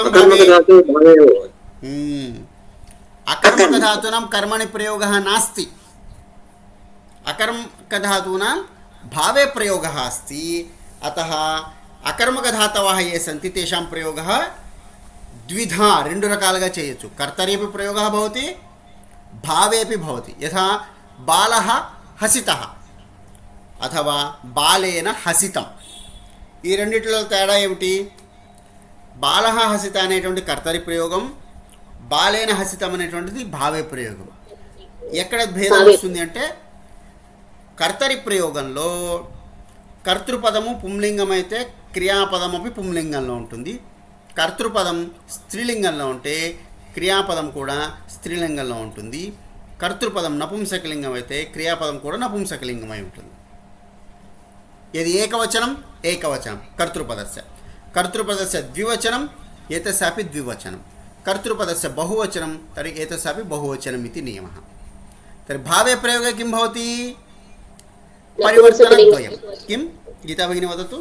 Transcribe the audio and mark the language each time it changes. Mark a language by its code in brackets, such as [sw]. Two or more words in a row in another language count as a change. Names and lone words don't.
[sa] अकर्मकधातुः भावे एव भवति अकर्मकधातूनां कर्मणि प्रयोगः नास्ति अकर्मकधातूनां भावे प्रयोगः अस्ति अतः अकर्मकधातवः ये सन्ति तेषां प्रयोगः द्विधा [te] రెండు రకాలుగా చేయొచ్చు [sa] కర్తరి अपि प्रयोगः भवति भावे अपि भवति यथा बालः हसितः अथवा बालेन हसितं [te] ఈ రెండిటిలో తేడా ఏమిటి [sa] బాలః హసిత [te] అనేటువంటి కర్తరి ప్రయోగం [sa] బాలేన హసితం [te] అనేటువంటిది భావే ప్రయోగం ఎక్కడ భేదం వస్తుంది అంటే కర్తరి ప్రయోగంలో కర్తృపదము పుంలింగం అయితే క్రియాపదం అపి పుంలింగంలో ఉంటుంది కర్తృపదం స్త్రీలింగంలో ఉంటే క్రియాపదం కూడా స్త్రీలింగంలో ఉంటుంది కర్తృపదం నపుంసకలింగం అయితే క్రియాపదం కూడా నపుంసకలింగమై ఉంటుంది [sa] यदि एकवचनम एकवचनम कर्तृपदस्य द्विवचनम एतस्यापि द्विवचनम कर्तृपदस्य बहुवचनम तर्हि एतस्यापि बहुवचनम इति नियमः तर्हि भावे प्रयोगे किं भवति परिवर्तनद्वयं किं गीता भगिनी वदतु